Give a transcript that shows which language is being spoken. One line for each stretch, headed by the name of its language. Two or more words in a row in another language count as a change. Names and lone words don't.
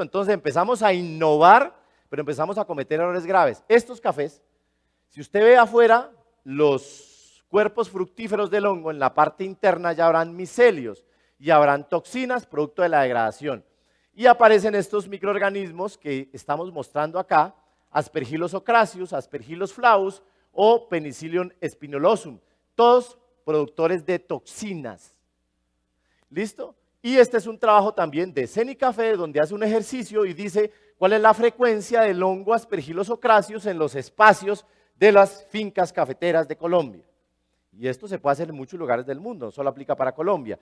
Spanish: Entonces empezamos a innovar, pero empezamos a cometer errores graves. Estos cafés, si usted ve afuera, los cuerpos fructíferos del hongo, en la parte interna ya habrán micelios y habrán toxinas producto de la degradación. Y aparecen estos microorganismos que estamos mostrando acá, Aspergillus ocracius, Aspergillus flavus o Penicillium spinolosum, todos productores de toxinas. ¿Listo? Y este es un trabajo también de Cenicafé, donde hace un ejercicio y dice cuál es la frecuencia del hongo Aspergillus ocracius en los espacios de las fincas cafeteras de Colombia. Y esto se puede hacer en muchos lugares del mundo, no solo aplica para Colombia.